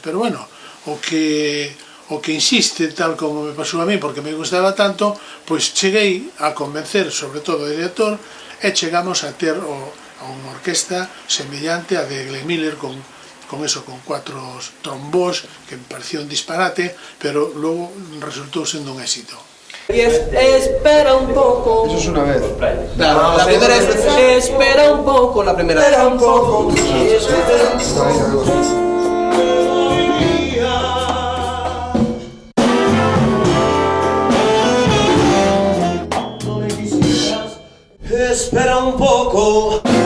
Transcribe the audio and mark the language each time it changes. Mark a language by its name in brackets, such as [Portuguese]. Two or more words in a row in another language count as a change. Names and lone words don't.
[Spanish] Pero bueno, [Galician] o que insiste, tal como me pasou a mí, porque me gustaba tanto, pois cheguei a convencer sobre todo o director e chegamos a ter unha orquesta semellante a de Glenn Miller con 4 trombós, [Spanish] que me pareció un disparate, [Galician] pero logo resultou sendo un éxito. [Spanish] Espera un poco. Eso es una vez. Claro, la primera es espera un poco, la primera es espera un poco. Espera un poco.